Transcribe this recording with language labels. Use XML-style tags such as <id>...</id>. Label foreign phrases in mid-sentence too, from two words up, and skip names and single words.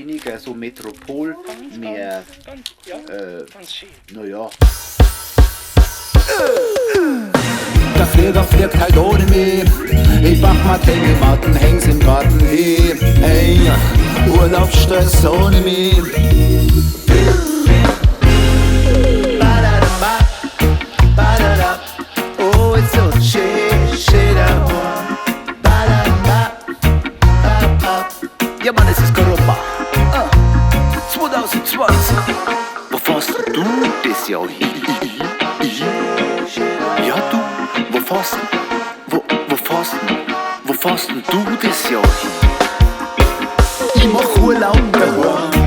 <de>weniger so Metropol, mehr, Ganz schön. naja. Der Flieger fliegt halt ohne mich. Ich mach mal Hängematten, häng's im Garten hin. Hey, Urlaubsstress ohne mich. Ba-da-da-ba, ba-da-da.</de> <en>Oh, it's so shit out. Ba-da-da, ba-ba.</en> <de>Ja, Mann, es ist Europa. 2020. Wo fährst du das Jahr hin? Ja, du, wo fährst du das Jahr hin? Ich mach Urlaub daheim.</de>